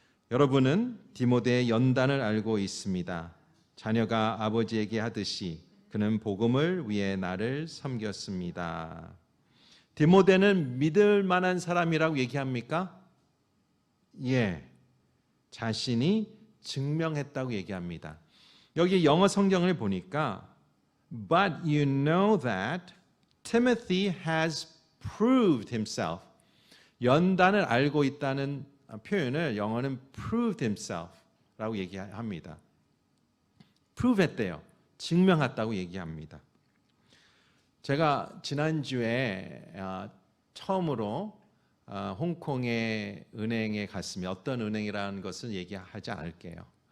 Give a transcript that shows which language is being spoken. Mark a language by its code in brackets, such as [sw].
[ko] 여러분은 디모데의 연단을 알고 있습니다. 자녀가 아버지에게 하듯이 그는 복음을 위해 나를 섬겼습니다. 디모데는 믿을 만한 사람이라고 얘기합니까? 예. 자신이 증명했다고 얘기합니다. 여기 영어 성경을 보니까 [en] But you know that Timothy has proved himself. [ko] 연단을 알고 있다는 표현을 영어는 [en] proved himself [ko] 라고 얘기합니다. prove 했대요. 증명했다고 얘기합니다. 제가 지난주에 처음으로 홍콩의 은행에 갔으면 어떤 은행이라는 것을 얘기하지 않을게요.